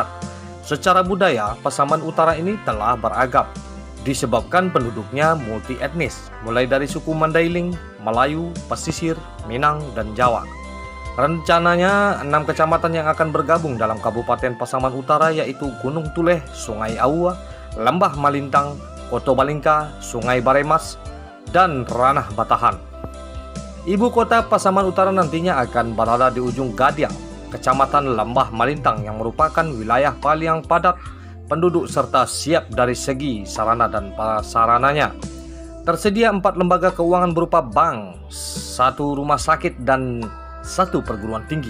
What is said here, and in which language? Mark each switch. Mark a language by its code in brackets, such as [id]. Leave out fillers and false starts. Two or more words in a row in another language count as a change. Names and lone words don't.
[id] Secara budaya, Pasaman Utara ini telah beragam, disebabkan penduduknya multi etnis, mulai dari suku Mandailing, Melayu, Pesisir, Minang, dan Jawa. Rencananya 6 kecamatan yang akan bergabung dalam Kabupaten Pasaman Utara yaitu Gunung Tuleh, Sungai Aua, Lembah Malintang, Koto Balingka, Sungai Baremas, dan Ranah Batahan. Ibu kota Pasaman Utara nantinya akan berada di ujung Gadiang, Kecamatan Lembah Malintang, yang merupakan wilayah paling padat penduduk serta siap dari segi sarana dan prasarananya. Tersedia 4 lembaga keuangan berupa bank, 1 rumah sakit, dan 1 perguruan tinggi.